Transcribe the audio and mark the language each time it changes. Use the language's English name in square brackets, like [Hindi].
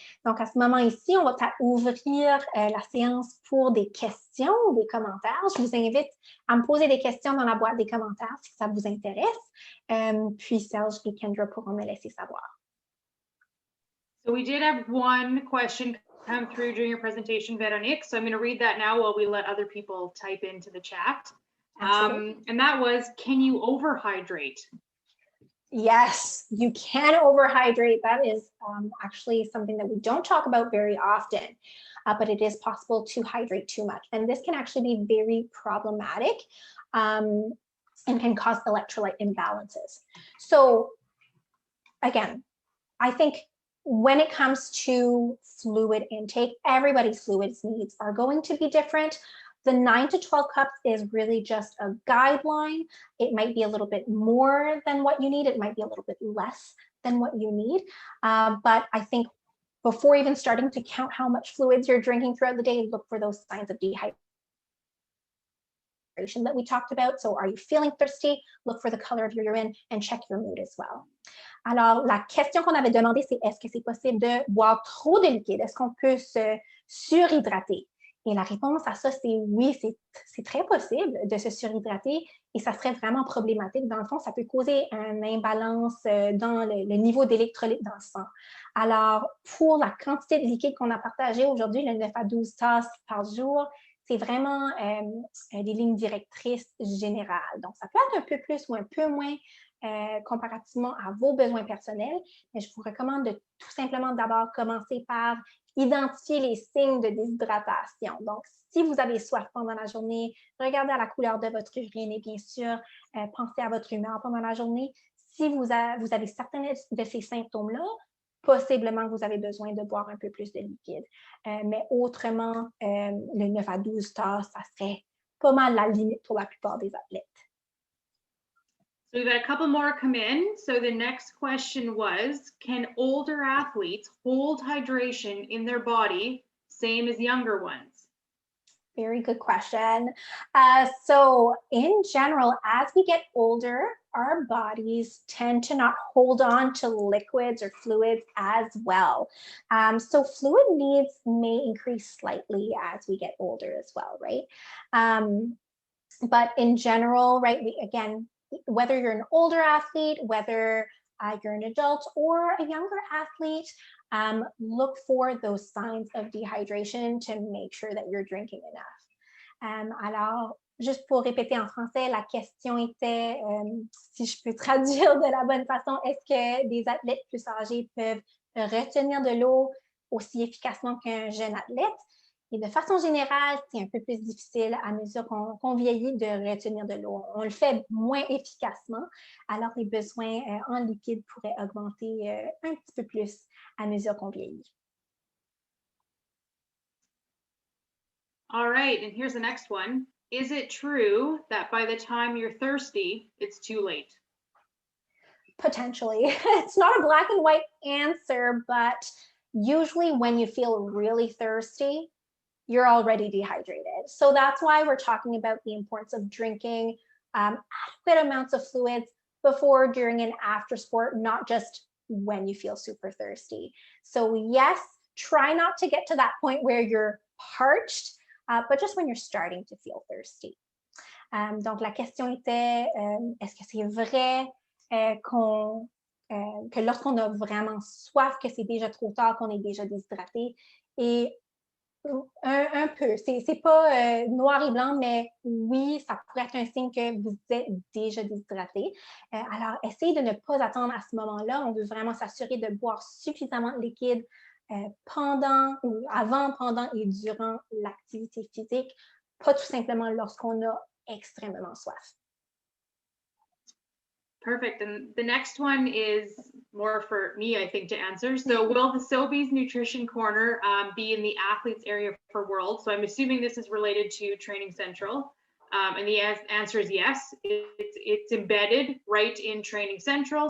[French] Donc, à ce moment ici, on va ouvrir la séance pour des questions ou des commentaires. Je vous invite à me poser des questions dans la boîte des commentaires si ça vous intéresse. Puis Serge et Kendra pourront me laisser savoir. [English] So we did have one question come through during your presentation, Veronique. So I'm going to read that now while we let other people type into the chat. And that was, can you overhydrate? Yes, you can overhydrate. That is actually something that we don't talk about very often, but it is possible to hydrate too much. And this can actually be very problematic and can cause electrolyte imbalances. So again, I think when it comes to fluid intake, everybody's fluid needs are going to be different. The 9 to 12 cups is really just a guideline. It might be a little bit more than what you need. It might be a little bit less than what you need. But I think before even starting to count how much fluids you're drinking throughout the day, look for those signs of dehydration that we talked about. So are you feeling thirsty? Look for the color of your urine and check your mood as well. [French] Alors, la question qu'on avait demandé, c'est est-ce que c'est possible de boire trop de liquide? Est-ce qu'on peut se surhydrater? Et la réponse à ça, c'est oui, c'est très possible de se surhydrater et ça serait vraiment problématique. Dans le fond, ça peut causer une imbalance dans le niveau d'électrolytes dans le sang. Alors, pour la quantité de liquide qu'on a partagée aujourd'hui, le 9 à 12 tasses par jour, c'est vraiment des lignes directrices générales. Donc, ça peut être un peu plus ou un peu moins comparativement à vos besoins personnels, mais je vous recommande de tout simplement d'abord commencer par identifier les signes de déshydratation. Donc, si vous avez soif pendant la journée, regardez à la couleur de votre urine et bien sûr, pensez à votre humeur pendant la journée. Si vous avez certains de ces symptômes-là, possiblement que vous avez besoin de boire un peu plus de liquide. Mais autrement, le 9 à 12 tasses, ça serait pas mal la limite pour la plupart des athlètes. [English] So we've got a couple more come in. So the next question was, can older athletes hold hydration in their body, same as younger ones? Very good question. So in general, as we get older, our bodies tend to not hold on to liquids or fluids as well. So fluid needs may increase slightly as we get older as well, right? But in general, right, again, whether you're an older athlete, whether you're an adult or a younger athlete, look for those signs of dehydration to make sure that you're drinking enough. [French] Alors, juste pour répéter en français, la question était, si je peux traduire de la bonne façon, est-ce que des athlètes plus âgés peuvent retenir de l'eau aussi efficacement qu'un jeune athlète? Et de façon générale, c'est un peu plus difficile à mesure qu'on vieillit de retenir de l'eau. On le fait moins efficacement, alors les besoins en liquide pourraient augmenter un petit peu plus à mesure qu'on vieillit. [English] All right, and here's the next one. Is it true that by the time you're thirsty, it's too late? Potentially. It's not a black and white answer, but usually when you feel really thirsty, you're already dehydrated. So that's why we're talking about the importance of drinking adequate amounts of fluids before, during, and after sport, not just when you feel super thirsty. So yes, try not to get to that point where you're parched, but just when you're starting to feel thirsty. [French] Donc la question était, est-ce que c'est vrai que lorsqu'on a vraiment soif, que c'est déjà trop tard, qu'on est déjà déshydraté? Et un peu, c'est pas noir et blanc, mais oui, ça pourrait être un signe que vous êtes déjà déshydraté. Alors, essayez de ne pas attendre à ce moment-là. On veut vraiment s'assurer de boire suffisamment de liquide avant, pendant et durant l'activité physique, pas tout simplement lorsqu'on a extrêmement soif. [English] Perfect. And the next one is more for me, I think, to answer. So will the Sobeys Nutrition Corner be in the athletes area for World? So I'm assuming this is related to Training Central. And the answer is yes. It's embedded right in Training Central.